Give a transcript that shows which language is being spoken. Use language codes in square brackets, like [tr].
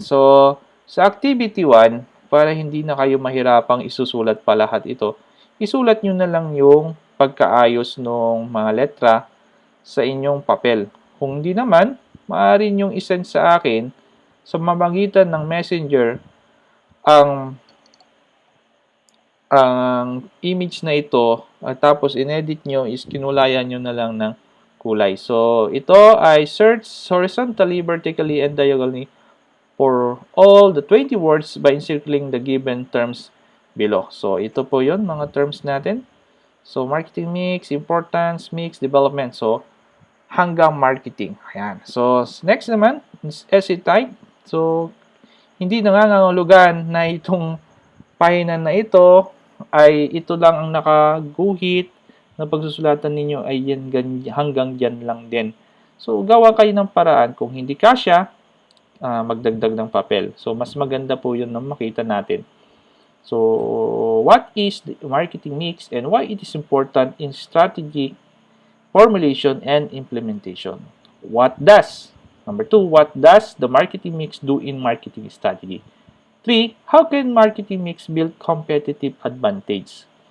[tl] So, sa activity 1, para hindi na kayo mahirapang isusulat pa lahat ito, isulat nyo na lang yung pagkaayos ng mga letra sa inyong papel. Kung hindi naman, maaari nyong isend sa akin sa mamagitan ng messenger ang image na ito at tapos inedit nyo is kinulayan nyo na lang ng kulay. [en] So, [tl] ito ay [en] search horizontally, vertically, and diagonally for all the 20 words by encircling the given terms below. [tl] So, ito po yon mga terms natin. [en] So, marketing mix, importance, mix, development. So, hanggang marketing. Ayan. So, next naman is essay type. [tl] So, hindi nangangahulugan na itong pahina na ito ay ito lang ang nakaguhit na pagsusulatan ninyo ay yan, hanggang dyan lang din. So, gawa kayo ng paraan. Kung hindi kasya, magdagdag ng papel. So, mas maganda po yun na makita natin. [en] So, what is the marketing mix and why it is important in strategy, formulation, and implementation? Number 2, what does the marketing mix do in marketing strategy? 3, how can marketing mix build competitive advantage?